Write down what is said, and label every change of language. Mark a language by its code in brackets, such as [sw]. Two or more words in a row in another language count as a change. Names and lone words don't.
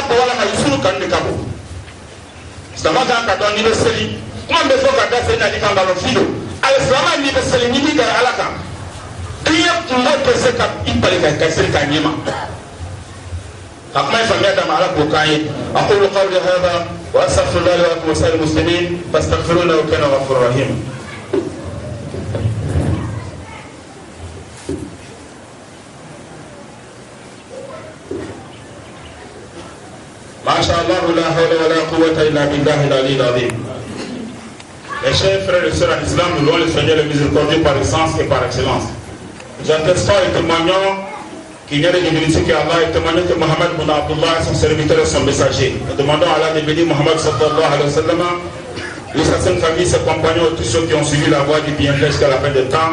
[bm] bon walama yusufu kanu de ka bon silamɛ kan ka dɔn n'i bɛ seli kuma bɛ fɔ ka da seli na n'i kan nkalon fi don ali silamɛ n'i bɛ seli n'i b'i gɛrɛ ala kan diɲɛ kungo tɛ se ka i bali ka seli k'a ɲɛ ma ka kuma in faamuya d'a ma ala k'o k'an ye [ar] أقول قولي هذا وأستغفر الله لي ولكم ولسائر المسلمين فاستغفروه كان غفور رحيم. ما شاء الله لا حول ولا قوة إلا بالله العلي العظيم. [fr] Mes chers frères et sœurs en islam, nous louons le Seigneur le miséricordieux par essence et par excellence. Nous attestons et témoignons qu'il n'y a de divinité qu'Allah et témoignons que Mohammed bin Abdullah est son serviteur et son messager. Nous demandons à Allah de bénir Mohammed [ar] صلى الله عليه وسلم, [fr] lui, sa sainte famille, ses compagnons, tous ceux qui ont suivi la voie du bienfait jusqu'à la fin des temps.